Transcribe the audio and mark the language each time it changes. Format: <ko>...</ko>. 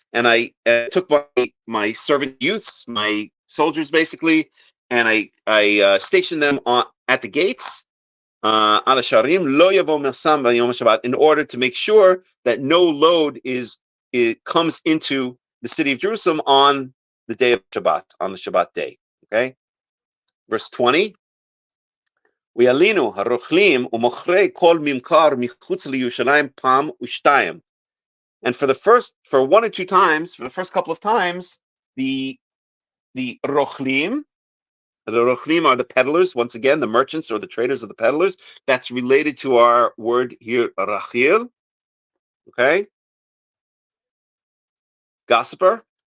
<en>And I took my servant youths, my soldiers basically, and I stationed them at the gates,</en> <he>al sharim lo yavo masa b'yom Shabbat,</he> <en>in order to make sure that no load comes into the city of Jerusalem on the day of Shabbat, on the Shabbat day. Okay, verse 20.</en> <he>וילינו הרוכלים ומוכרי כל ממכר מחוץ לירושלים פעם ושתיים.</he> <en>And for one or two times, for the first couple of times, the rochlim are the peddlers, once again, the merchants or the traders of the peddlers. That's related to our word here, rachil. Okay, gossiper.</en>